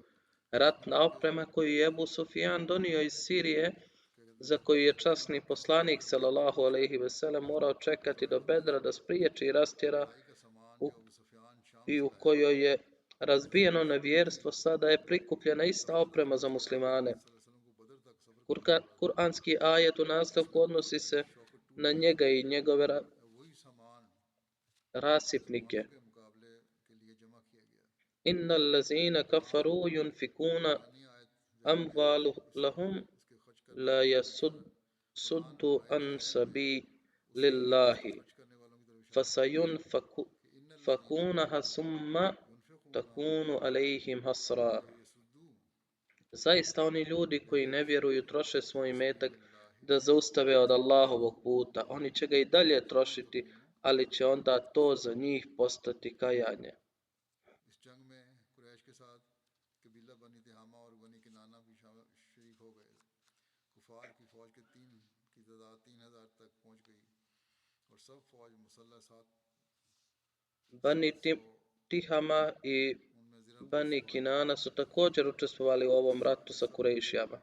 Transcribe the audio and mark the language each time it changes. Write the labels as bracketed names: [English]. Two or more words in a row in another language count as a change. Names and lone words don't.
[Bosnian] Ratna oprema koju je Ebu Sufjan donio iz Sirije, za koju je časni poslanik [Arabic] صلى الله عليه وسلم [Bosnian] morao čekati do Bedra da spriječi i rastjera, i u kojoj je razbijeno nevjerstvo, sada je prikupljena ista oprema za muslimane. Kur'anski ajet u nastavku odnosi se na njega i njegove rasipnike. [Arabic] إن الذين كفروا ينفقون أموالهم ليصدوا عن سبيل الله فسينفقونها ثم تكون عليهم حسرة. [Bosnian] Zaista oni ljudi koji ne vjeruju troše svoj imetak da zaustave od Allahovog puta. Oni će ga i dalje trošiti, ali će onda to za njih postati kajanje. Bani Tihama i Bani Kinana su također učestvovali u ovom ratu sa Kurejšijama.